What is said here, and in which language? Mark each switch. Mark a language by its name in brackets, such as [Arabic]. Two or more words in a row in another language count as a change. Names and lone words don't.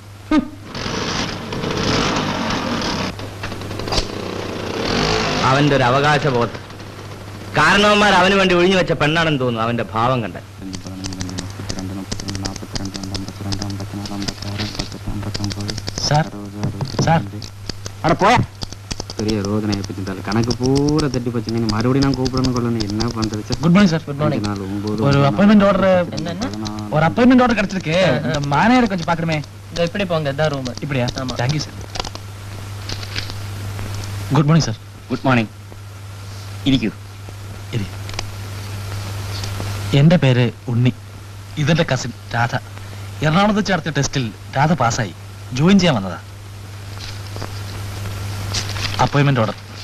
[Malayalam] അവന്റെ ഒരു അവകാശബോധം. കാരണവന്മാർ അവന് വേണ്ടി ഒഴിഞ്ഞു വെച്ച പെണ്ണാണെന്ന് തോന്നുന്നു അവന്റെ ഭാവം കണ്ട. അവിടെ പോയാ [Tamil] பெரிய ரோதனை ஏற்படுத்திட்டாரு. கணக்கு பூரா தட்டி போச்சு. நீங்க மறுபடியும் நான் கூப்பிடணும் கொள்ளணும் என்ன பண்றது? [English] good morning sir. good morning. [Tamil] ஒரு [English] appointment order, [Tamil] ஒரு [English] appointment order [Tamil] கிடைச்சிருக்கு. மேனேஜரை கொஞ்சம் பார்க்கணுமே. இப்படி போங்க, இதான் ரூம். இப்படியா? [English] thank you sir. good morning sir. good morning. ഇരിക്കൂ. [Malayalam] എന്റെ പേര് ഉണ്ണി. ഇതെന്റെ കസിൻ രാധ. എറണാകുളത്ത് ചേർത്ത ടെസ്റ്റിൽ രാധ പാസ്സായി. ജോയിൻ ചെയ്യാൻ വന്നതാ. [English] appointment order.